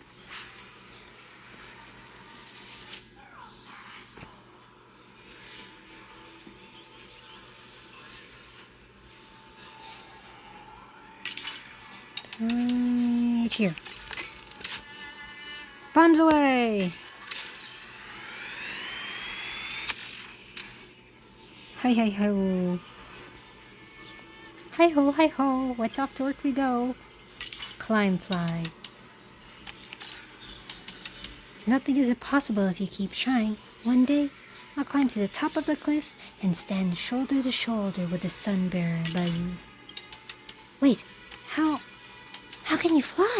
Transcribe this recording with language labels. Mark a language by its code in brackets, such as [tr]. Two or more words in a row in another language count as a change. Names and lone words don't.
[en] Right here. Bombs away! Hi hi ho. Hi ho, hi ho. What's off to work we go. Climb fly. Nothing is impossible if you keep trying. One day, I'll climb to the top of the cliff and stand shoulder to shoulder with the sun bearer, Buzz. Wait, how can you fly?